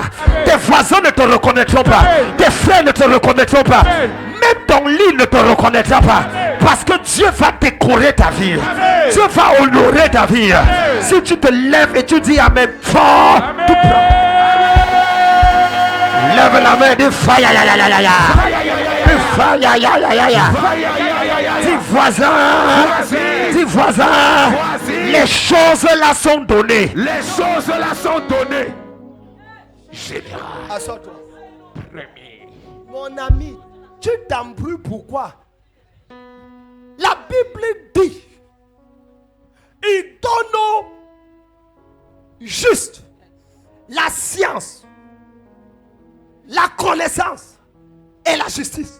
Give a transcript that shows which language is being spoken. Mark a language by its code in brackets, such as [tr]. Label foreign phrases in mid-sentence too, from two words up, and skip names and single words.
[fr] Tes voisins ne te reconnaîtront pas. Tes frères ne te reconnaîtront pas. Même ton lit ne te reconnaîtra pas. Parce que Dieu va décorer ta vie. Dieu va honorer ta vie. Si tu te lèves et tu dis amen fort, tu prends. Lève la main, dis fire, ya ya ya ya ya. Dis fire, ya ya ya ya ya. Dis voisin, les choses là sont données. Les choses là sont données. Général. Assois-toi. Premier. Mon ami, tu t'embrouilles pourquoi? La Bible dit, il donne aux justes la science, la connaissance et la justice.